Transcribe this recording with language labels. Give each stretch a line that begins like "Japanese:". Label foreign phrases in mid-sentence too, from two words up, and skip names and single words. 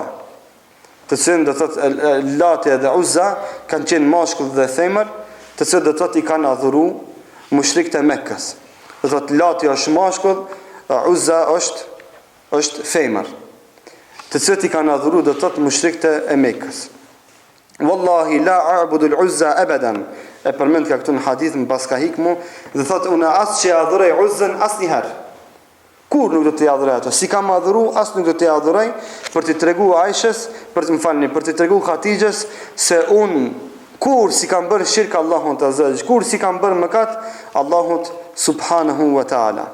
Albanian: Të cilën do thotë Lati dhe Uzza kanë qenë mashkull dhe femër, të cilët do thotë i kanë adhuru mushrikët e Mekkës. Do thotë Lati është mashkull, Uzza është femër. Të cilët i kanë adhuru do thotë mushrikët e Mekkës.
Arabic: والله لا أعبد العزى أبدا.
Albanian: E përmend ka këtu në hadith më pas ka hikmu dhe thotë unë as që adhuroj Uzzën asnjëherë. Kur nuk do të adhuroj ato? Si kam adhuru, as nuk do të adhuroj për t'i tregu Aishës, për t'i tregu Hatixhës se unë kur si kam bërë shirk Allahut azza, kur si kam bërë mëkat Allahut
Arabic: سبحانه وتعالى.